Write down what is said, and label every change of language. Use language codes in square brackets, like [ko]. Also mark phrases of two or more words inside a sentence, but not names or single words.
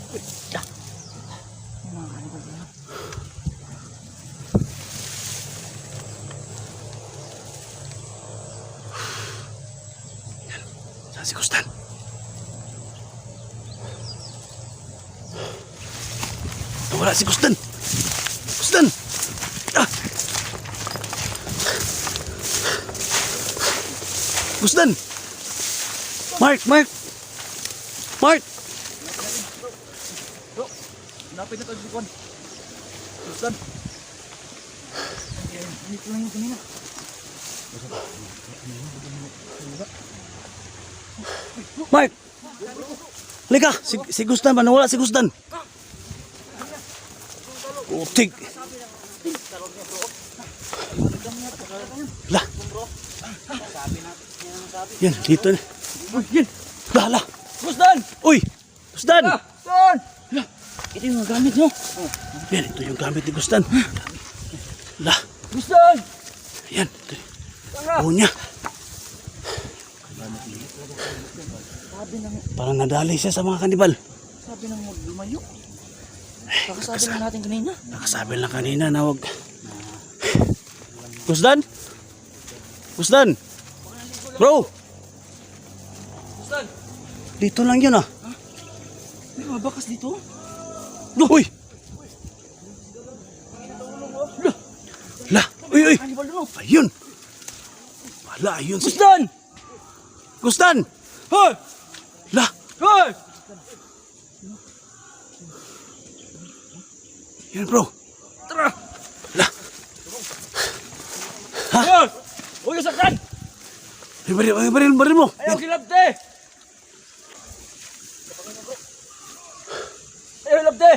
[tl] Saan si Gustan? Nawala si Gustan. Gustan! Ah! Gustan! Mark! Mark! Mark! Napit na tagbukan. Gustan. Hindi ko lang yung kanina. Mark! Halika! Si Gustan ba? Nawala si Gustan. Putik! Lah! Yan, dito na. Yan! Lah, lah! Gustan! Uy! Gustan! Gustan! Ito yung gamit nyo. Yan, ito yung gamit ni Gustan. Lah! Gustan! Yan, ito yung niya. Parang nadali siya sa mga kanibal. Sabi nang lumayo. Kakasabi lang natin kanina. Nakasabi lang kanina na wag. Gustan? Gustan? Bro! Gustan! Dito lang yun ah. May mga bakas dito. Uy! La! Uy! Uy! Kanibal doon. Ayun! Wala, ayun si... Gustan! Gustan! Hoy! La! Hoy! Yan bro! Tara! La! Hoy! Huwag yung saktan! Baril mo! [ceb] Ayaw kilabte! Ayaw kilabte!